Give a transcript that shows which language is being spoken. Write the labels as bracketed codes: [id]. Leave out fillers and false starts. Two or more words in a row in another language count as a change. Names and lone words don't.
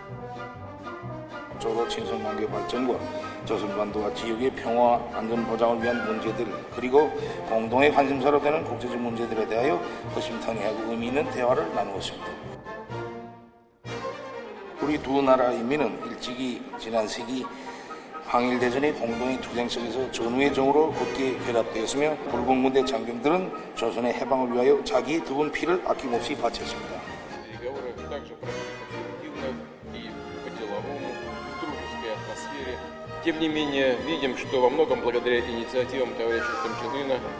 [ko] 조로 친선관계 발전과 조선반도와 지역의 평화 안전 보장을 위한 문제들 그리고 공동의 관심사로 되는 국제적 문제들에 대하여 허심탄회하고 의미 있는 대화를 나누었습니다. 우리 두 나라 인민은 일찍이 지난 세기 항일대전의 공동의 투쟁 속에서 전우의 정으로 굳게 결합되었으며 불국문대 장병들은 조선의 해방을 위하여 자기 두분 피를 아낌없이 바쳤습니다. [ru] Тем не менее, видим, что во многом благодаря инициативам товарища Ким Чен Ына